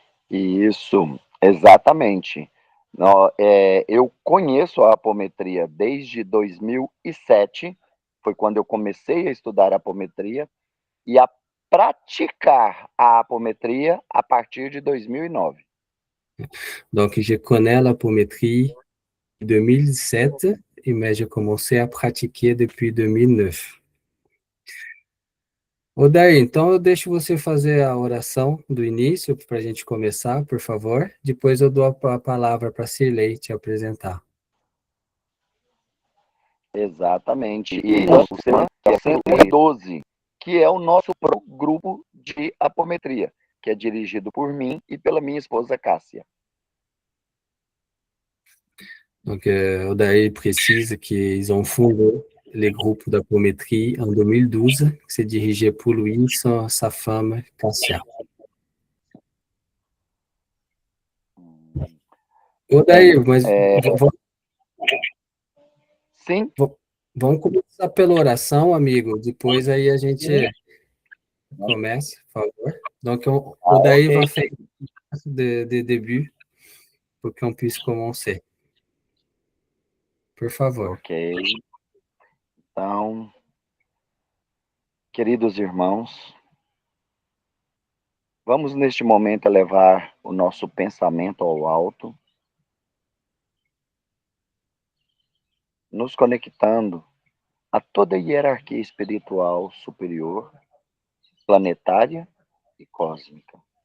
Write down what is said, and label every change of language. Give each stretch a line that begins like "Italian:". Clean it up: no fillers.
Portuguese: Isso, exatamente. Eu conheço a apometria desde 2007, foi quando eu comecei a estudar apometria, e a praticar a apometria a partir de 2009.
French: Donc, je connais l'apométrie 2007, mais j'ai commencé à pratiquer depuis 2009.
Portuguese: Odair, então eu deixo você fazer a oração do início para a gente começar, por favor. Depois eu dou a palavra para a Cirlei te apresentar. Exatamente. E o CEMAN é 112, que é o nosso grupo de apometria, que é dirigido por mim e pela minha esposa Cássia.
French: Donc, Odair précise qu'ils ont fondé le groupe d'apométrie en 2012, que c'est dirigé pour lui, sa femme, Cassia.
Portuguese: Odair, mas Sim. Vamos começar pela oração, amigo. Depois aí a gente começa, por favor.
French: Donc, Odair va faire de début pour qu'on puisse commencer.
Portuguese: Por favor. Ok. Então, queridos irmãos, vamos neste momento elevar o nosso pensamento ao alto, nos conectando a toda a hierarquia espiritual superior, planetária e cósmica.